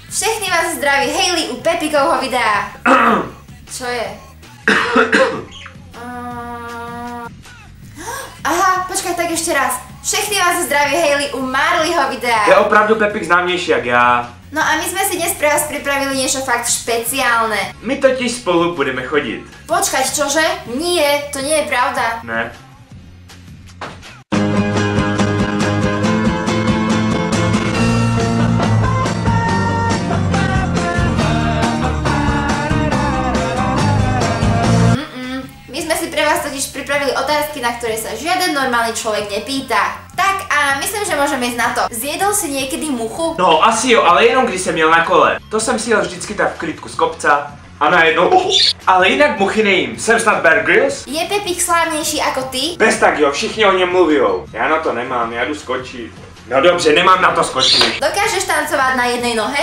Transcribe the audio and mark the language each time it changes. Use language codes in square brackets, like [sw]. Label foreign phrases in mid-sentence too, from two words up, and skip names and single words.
[cs] Všechny vás zdraví Hailey u Pepikovho videa. [sk] Čo je? Aha, počkaj, tak ešte raz. [cs] Všechny vás zdraví Hailey u Marleyho videa. Je opravdu Pepik známější jak já. [sk] No a my sme si dnes pre vás pripravili niečo fakt špeciálne. [cs] My totiž spolu budeme chodit. [sk] Počkať, čože? Nie, to nie je pravda. [cs] Ne. [sk] My sme si pre vás totiž pripravili otázky, na ktoré sa žiaden normálny človek nepýta. Tak a myslím, že môžeme ísť na to. Zjedol si niekedy muchu? [cs] No asi jo, ale jenom když jsem jel na kole. To jsem si jel vždycky tak v klidku z kopca a najednou ale jinak muchy nejím. Jsem snad Bear Grylls? [sk] Je Pepik slávnejší ako ty? [cs] Bez tak jo, všichni o něm mluvijou. Já na to nemám, já jdu skočit. No dobře, nemám na to skočit. [sk] Dokážeš tancovať na jednej nohe?